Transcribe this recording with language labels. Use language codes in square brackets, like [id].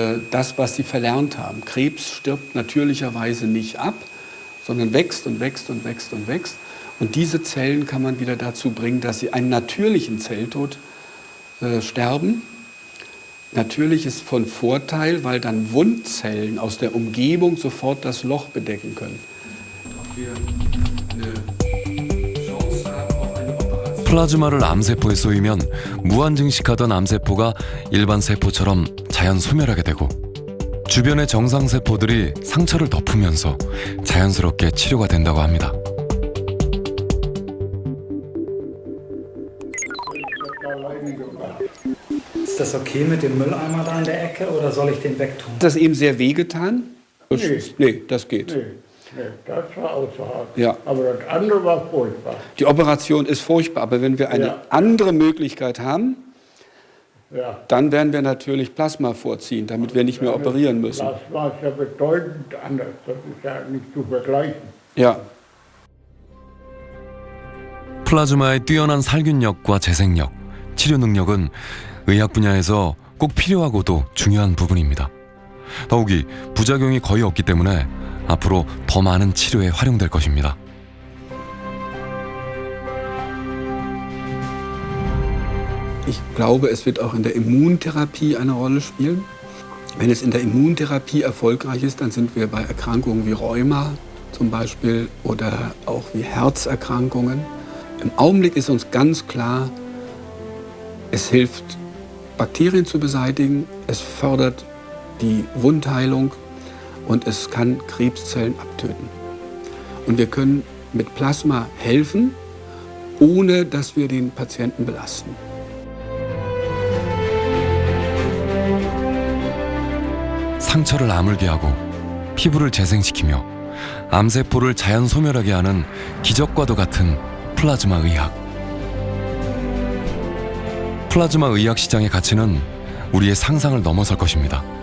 [de] Das, was sie verlernt haben. Krebs stirbt natürlicherweise nicht ab, sondern wächst und wächst und wächst und wächst. Und diese Zellen kann man wieder dazu bringen, dass sie einen natürlichen Zelltod sterben. Natürlich ist von Vorteil, weil dann Wundzellen aus der Umgebung sofort das Loch bedecken können. [ko] 플라즈마를 암세포에 쏘이면 무한증식하던 암세포가 일반 세포처럼 자연 소멸하게 되고 주변의 정상세포들이 상처를 덮으면서 자연스럽게 치료가 된다고 합니다. [de] Ist das okay mit dem Mülleimer da in der Ecke oder soll ich den wegtun? Hat das eben sehr wehgetan? Nee. Nee, das geht. Nee, das war außerhalb. Ja. Aber das andere war furchtbar. Die Operation ist furchtbar, aber wenn wir eine andere Möglichkeit haben, dann werden wir natürlich Plasma vorziehen, damit wir nicht mehr operieren müssen. Plasma ist ja bedeutend anders. Das ist ja nicht zu vergleichen. Ja. [ko] 플라즈마의 뛰어난 살균력과 재생력, 치료 능력은 의학 분야에서 꼭 필요하고도 중요한 부분입니다. 더욱이 부작용이 거의 없기 때문에 앞으로 더 많은 치료에 활용될 것입니다. [de] Ich glaube, es wird auch in der Immuntherapie eine Rolle spielen. Wenn es in der Immuntherapie erfolgreich ist, dann sind wir bei Erkrankungen wie Rheuma zum Beispiel oder auch wie Herzerkrankungen. Im Augenblick ist uns ganz klar, es hilft, Bakterien zu beseitigen, es fördert die Wundheilung und es kann Krebszellen abtöten. Und wir können mit Plasma helfen, ohne dass wir den Patienten belasten. [ko] 상처를 아물게 하고 피부를 재생시키며 암세포를 자연 소멸하게 하는 기적과도 같은 플라즈마 의학. 플라즈마 의학 시장의 가치는 우리의 상상을 넘어설 것입니다.